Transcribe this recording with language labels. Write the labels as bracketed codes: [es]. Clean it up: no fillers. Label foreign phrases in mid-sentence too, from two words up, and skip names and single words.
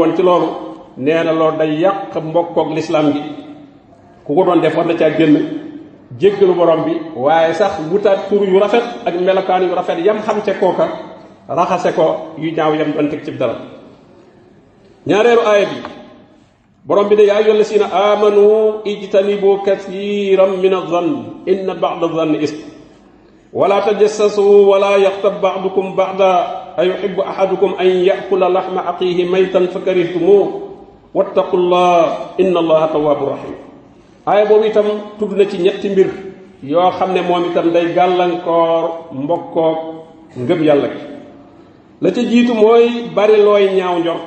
[wo] woon ci loolu nee na loolu day yàq mbokkook lislaam gi ku ko doon def war na caa génn jéggalu borom bi waaye sax wutaat tur yu rafet ak melokaan yu rafet yam xam ca kooka raxase ko yu ñaaw yam doon teg ci dara ñaareelu aaya bi borom bi ne [ar] يا أيها الذين آمنوا اجتنبوا كثيرا من الظن إن بعض الظن إثم ولا تجسسوا ولا يغتب بعضكم بعضا أيحب أحدكم أن يأكل لحم أخيه ميتا فكرهتموه واتقوا الله إن الله تواب رحيم [wo] aaya boobu itam tudd na ci ñetti mbir yoo xam ne moom itam day gàllankoor mbokkook ngëm yàlla gi la ca jiitu mooy bari looy ñaaw